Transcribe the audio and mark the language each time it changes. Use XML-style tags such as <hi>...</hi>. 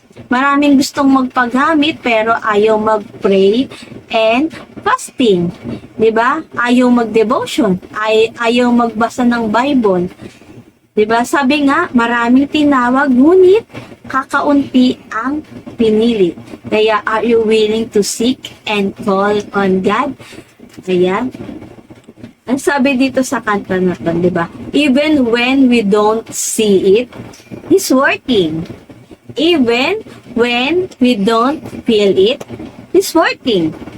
<tl>Maraming gustong magpagamit pero ayaw mag-</tl> <en>pray and fasting.</en> <tl>'Di ba? Ayaw mag-devotion, ayaw magbasa ng Bible. 'Di ba? Sabi nga, maraming tinawag ngunit kakaunti ang pinili. Kaya</tl> <en>are you willing to seek and call on God?</en> <tl>Ayan. Ang sabi dito sa kanta na 'to, 'di ba?</tl> <en>Even when we don't see it, He's working. Even when we don't feel it, He's working.</en>